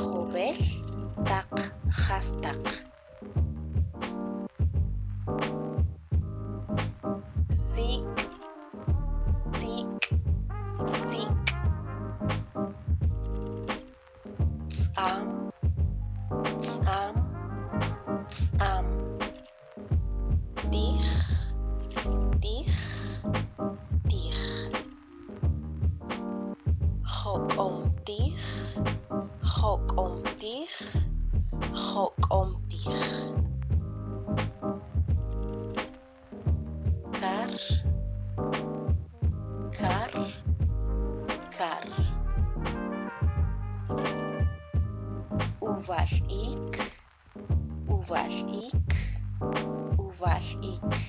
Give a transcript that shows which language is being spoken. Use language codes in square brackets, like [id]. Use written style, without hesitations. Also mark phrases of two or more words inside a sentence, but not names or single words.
[tzo] Tijowel Taq Jastaq. Sik, sik, sik. Tzam, tzam, tzam. Tij, tij, tij. Jok'om tij, Jok'om tij, Jok'om tij. Kar, kar, kar. Uval ik, uval ik, uval ik.